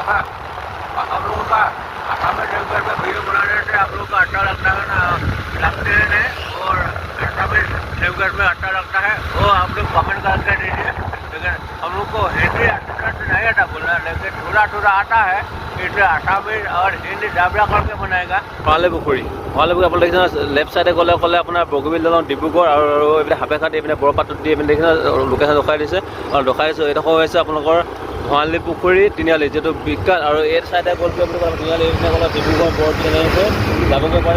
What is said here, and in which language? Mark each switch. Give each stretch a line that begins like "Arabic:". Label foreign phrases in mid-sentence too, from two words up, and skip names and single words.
Hindi: हाँ, हम लोगों का आसामी लैंग्वेज में वीडियो बनाने से आप लोग का अच्छा लगता है ना, लगते हैं और आसामी लैंग्वेज में अच्छा लगता है वो आप लोग कमेंट करके दीजिए। लेकिन हम लोग को हिंदी अच्छी तरह से नहीं आता बोलना, लेकिन थोड़ा आता है। इसलिए आसामी और हिंदी जाबरा करके बनाएगा।
Assamese: ভৰালি পুখুৰী আপোনালোকে দেখিছে
English: left side
Assamese: গ'লে আপোনাৰ বগীবিল দলং ডিব্ৰুগড় আৰু এইপিনে সাপেখাতি এইপিনে বৰপাত্ৰত দি এইপিনে দেখিছে লোকেশ্যন ৰখাই দিছে আৰু ৰখাই দিছোঁ। এইডোখৰ হৈছে আপোনালোকৰ ভৰালি পুখুৰী তিনিআলি, যিটো বিখ্যাত। আৰু এই চাইডে গ'ল বুলি ক'লে তিনিআলি, এইপিনে গ'লে ডিব্ৰুগড় বৰপিনে যাবগৈ পাৰে।